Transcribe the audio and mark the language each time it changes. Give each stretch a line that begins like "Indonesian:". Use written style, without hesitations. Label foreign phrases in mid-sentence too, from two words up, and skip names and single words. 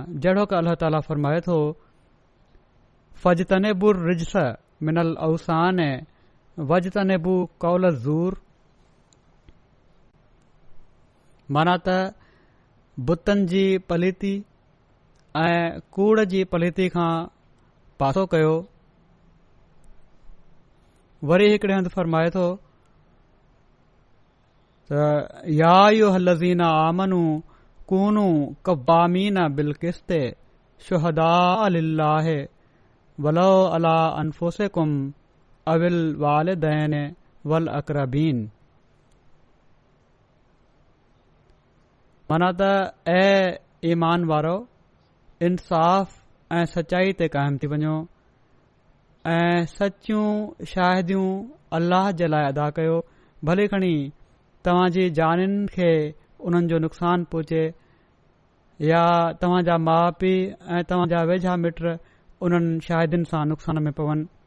Sindhi: जहिड़ो कि अल्लाह ताला फरमाए थो
Arabic: فاجتنبوا الرجس من الأوثان واجتنبوا قول الزور,
Sindhi: माना त बुतनि जी पलीती ऐं कूड़ जी पलीती खां पासो कयो. वरी हिकड़े हंधि फरमाए थो त
Arabic: يا أيها الذين آمنوا كونوا قوامين بالقسط شهداء لله ولو على أنفسكم أو الوالدين والأقربين.
Sindhi: माना त ए ईमान वारो इंसाफ़ ऐं सचाई ते क़ाइम थी वञो ऐं सचियूं शाहिदियूं अल्लाह जे लाइ अदा कयो, भले खणी तव्हां जी जानिन खे उन्हनि जो नुक़सान पहुचे या तव्हां जा माउ पीउ ऐं तव्हां जा वेझा मिट उन्हनि शाहिदिन सां नुक़सान में पवनि।